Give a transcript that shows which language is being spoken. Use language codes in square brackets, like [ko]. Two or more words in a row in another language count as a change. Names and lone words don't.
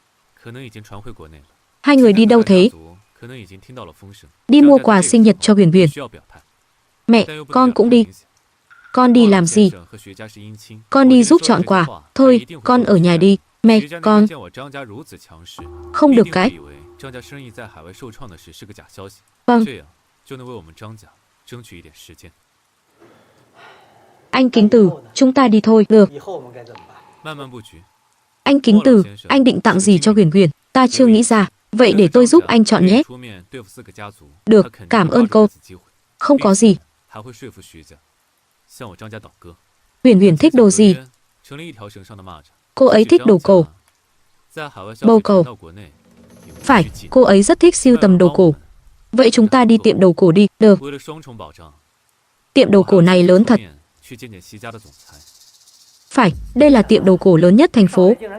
[vi] Hai người đi đâu thế? Đi mua quà sinh nhật cho Viển Viển. Mẹ, con cũng đi. Con đi làm gì? Con đi giúp chọn quà. Thôi, con ở nhà đi. Mẹ, con... Không được cái. [zh] 张家生意在海外受创的事是个假消息， [vi] Vâng, [zh] 这样就能为我们张家争取一点时间。 [vi] anh Kính Từ, chúng ta đi thôi. Được. [zh] 慢慢布局。 [vi] Anh Kính Từ, anh định tặng gì cho Huyền Huyền? Ta chưa nghĩ ra. Vậy để tôi giúp anh chọn nhé. [zh] 出面对付4个家族， [vi] Được, [zh] 他肯定 [vi] cảm [zh] 会抓 [vi] ơn [zh] 住 [vi] cô. [zh] 这次机会， [vi] Không có gì. [zh] 还会说服徐家，向我张家倒戈。 [vi] Huyền Huyền thích đồ gì? [zh] 成立一条绳上的蚂蚱。 [vi] Cô ấy thích đồ cổ. [zh] 在海外消 [vi] Bầu [zh] 费 [vi] cầu. [zh] 传到国内，也无 [vi] Phải, [zh] 需禁。 [vi] cô ấy rất thích sưu tầm đồ cổ. Vậy chúng ta đi tiệm đồ cổ đi. Được. [zh] 为了双重保障， [vi] Tiệm đồ cổ này lớn thật. [zh] 去见见西家的总裁。 [vi] Phải, đây là tiệm đồ cổ lớn nhất thành phố.